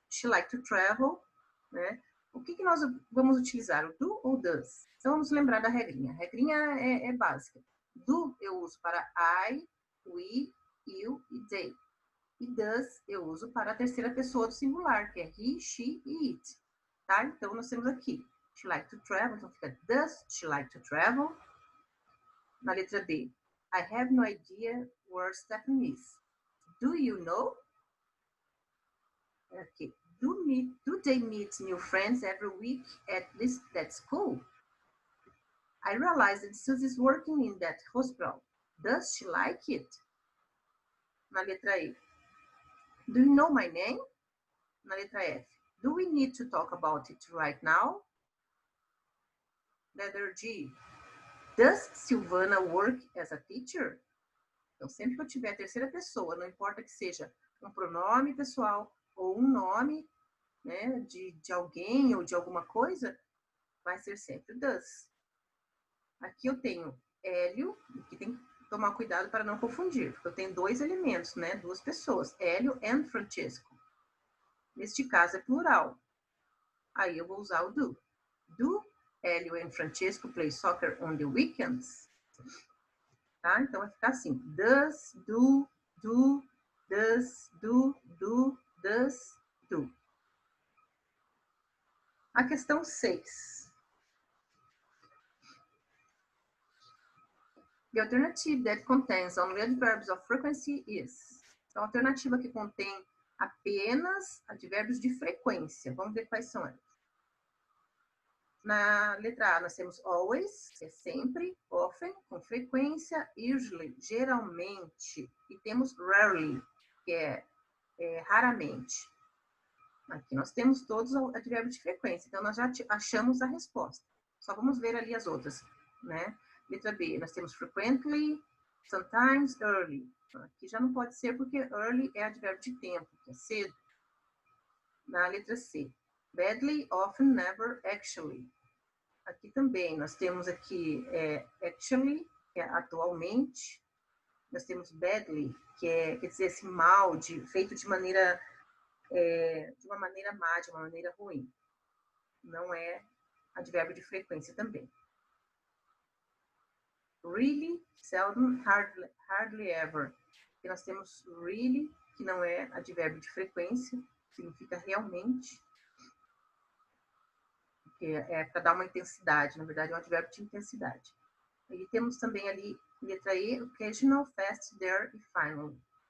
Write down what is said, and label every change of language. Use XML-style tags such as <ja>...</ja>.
<en>She like to travel,</en> <pt>né? O que nós vamos utilizar? O do ou does? Então, vamos lembrar da regrinha. A regrinha é básica. Do eu uso para I, we, you e they. E does eu uso para a terceira pessoa do singular, que é he, she e it. Tá? Então, nós temos aqui.</pt> <en>She like to travel,</en> <pt>então fica</pt> <en>does she like to travel?</en> <pt>Na letra B,</pt> <en>I have no idea where Stephen is. Do you know? Okay. Do they meet new friends every week at least that school? I realize that Susie is working in that hospital. Does she like it?</en> <pt>Na letra E.</pt> <en>Do you know my name?</en> <pt>Na letra F.</pt> <en>Do we need to talk about it right now? Letter G. Does Silvana work as a teacher?</en> <pt>Então, sempre que eu tiver a terceira pessoa, não importa que seja um pronome pessoal ou um nome, né, de alguém ou de alguma coisa, vai ser sempre does. Aqui eu tenho Hélio, que tem que tomar cuidado para não confundir, porque eu tenho dois elementos, né, duas pessoas, Hélio e Francesco. Neste caso é plural. Aí eu vou usar o do.</pt> <en>Do Hélio and Francesco play soccer on the weekends?</en> <pt>Tá? Então vai ficar assim: does, do, does, does, do. A questão 6.</pt> <en>The alternative that contains only adverbs of frequency is.</en> <pt>Então, a alternativa que contém apenas advérbios de frequência. Vamos ver quais são elas. Na letra A, nós temos always, que é sempre, often, com frequência, usually, geralmente, e temos rarely, que é raramente. Aqui nós temos todos os advérbios de frequência, então nós já achamos a resposta. Só vamos ver ali as outras, né? Letra B, nós temos frequently, sometimes, early. Aqui já não pode ser porque early é advérbio de tempo, que é cedo. Na letra C, badly, often, never, actually. Aqui também, nós temos aqui actually, que é atualmente. Nós temos badly, que quer dizer assim, mal, feito de uma maneira má, de uma maneira ruim. Não é advérbio de frequência também.</pt> <en>Really, seldom, hardly ever.</en> <pt>E nós temos really, que não é advérbio de frequência, significa realmente. É para dar uma intensidade, na verdade é um advérbio de intensidade. E temos também ali, letra E, occasional, fast, there e finally.</pt>